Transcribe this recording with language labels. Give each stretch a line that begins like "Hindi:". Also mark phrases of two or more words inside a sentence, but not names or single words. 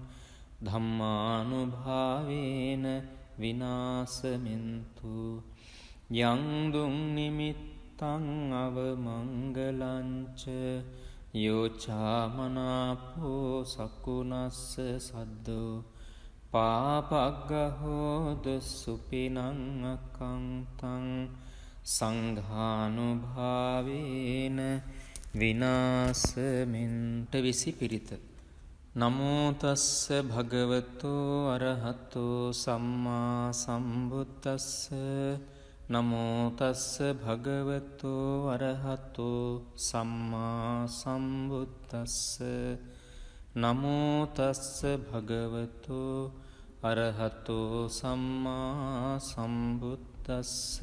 Pali: ධම්මානුභාවේන විනාසමින්තු යං දුං නිමිත්තං අවමංගලංච යෝචාමනාපෝ සකුනස්ස සද්දෝ පාපග්ගහෝද සුපිනං අකංතං සංඝානුභාවේන විනාසමින්ට
Sinhala: විසි පිරිත.
Pali: නමෝතස්ස භගවතෝ අරහතෝ සම්මා සම්බුද්දස්ස නමෝතස්ස භගවතෝ අරහතෝ සම්මා සම්බුද්දස්ස නමෝතස්ස භගවතෝ අරහතෝ සම්මා සම්බුද්දස්ස